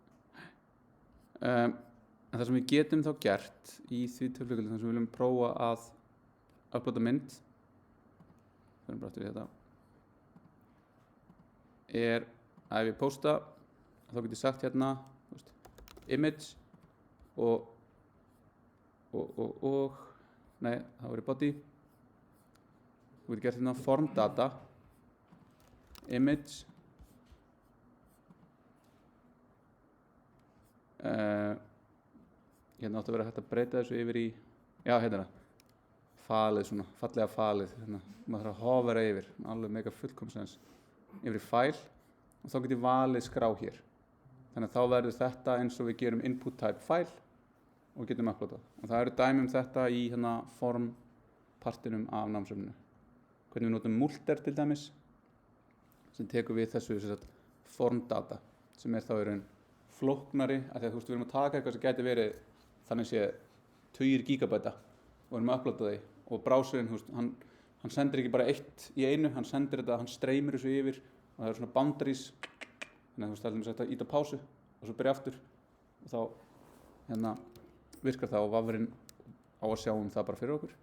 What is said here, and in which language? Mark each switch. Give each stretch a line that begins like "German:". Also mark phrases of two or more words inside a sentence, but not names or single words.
Icelandic: En það sem við getum þá gert í því tilfelli þar sem við viljum prófa að uploada mynd, það er bara aftur í þetta, er að ef ég posta, þá get ég sagt hérna, veist, image nei, það var í body, þú getur gert hérna
English: form data,
Icelandic: image, hérna átti að vera hægt að breyta þessu yfir í, já, hérna er það, falið svona, fallega falið, hérna, maður þarf að hovera yfir, alveg mega fullkomsens, yfir í file og þá get ég valið skrá hér. Þannig að þá verður þetta eins og við gerum
English: input type file
Icelandic: og getum uploadað. Og það eru dæmi þetta í hérna form partinum af námsefninu. Hvernig við notum multer til dæmis, sem tekur við þessu
English: form data,
Icelandic: sem er þá í raun flóknari, af því að þú veist, við erum að taka eitthvað sem gæti verið þannig sé 2 gigabæta og erum að uploada því og browserinn, þú veist, hann sendir ekki bara eitt í einu, hann sendir þetta, hann streymir þessu yfir og það eru svona boundaries, þannig að þú veist, það er hægt að íta á pásu og svo byrja aftur og þá hérna virkar það og vafrinn á að sjá það bara fyrir okkur.